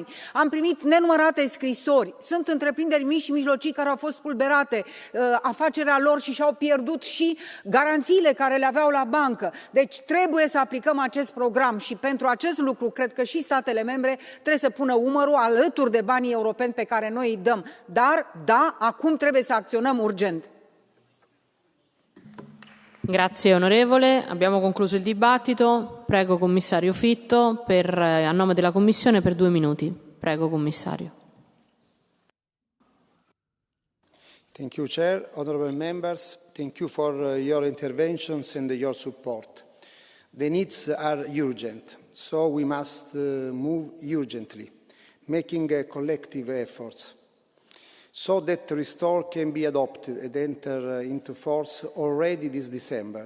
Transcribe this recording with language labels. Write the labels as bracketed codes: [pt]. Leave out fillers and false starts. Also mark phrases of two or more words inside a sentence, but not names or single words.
[ro] Am primit nenumărate scrisori, sunt întreprinderi mici și mijlocii care au fost spulberate, afacerea lor și și-au pierdut și garanțiile care le aveau la bancă. Deci trebuie să aplicăm acest program și pentru acest lucru cred că și statele membre trebuie să pună umărul alături de banii europeni pe care noi îi dăm. Dar, da, acum trebuie să acționăm urgent. [it] Grazie onorevole. Abbiamo concluso il dibattito. Prego commissario Fitto a nome della Commissione per 2 minuti. Prego commissario. [en] Thank you, Chair. Honourable members, thank you for your interventions and your support. The needs are urgent, so we must move urgently, making collective efforts so that Restore can be adopted and enter into force already this December.